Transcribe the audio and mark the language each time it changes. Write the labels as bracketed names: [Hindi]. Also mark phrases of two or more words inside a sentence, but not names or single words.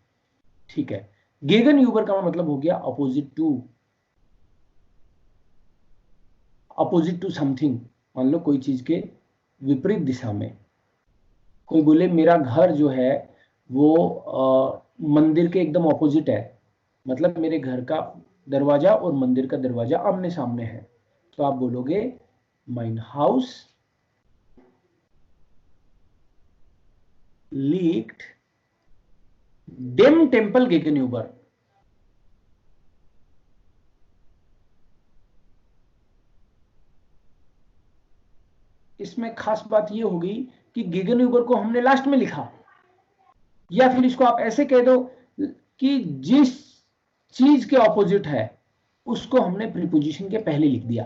[Hindi] ठीक है, [German] gegen über [Hindi] का मतलब हो गया [English] opposite to, opposite to something. [Hindi] मान लो कोई चीज के विपरीत दिशा में। कोई बोले मेरा घर जो है वो मंदिर के एकदम ऑपोजिट है, मतलब मेरे घर का दरवाजा और मंदिर का दरवाजा आमने सामने है, तो आप बोलोगे [German] mein Haus liegt dem Tempel gegenüber। [Hindi] इसमें खास बात यह होगी कि gegenüber को हमने लास्ट में लिखा, या फिर इसको आप ऐसे कह दो कि जिस चीज के ऑपोजिट है उसको हमने प्रीपोजिशन के पहले लिख दिया।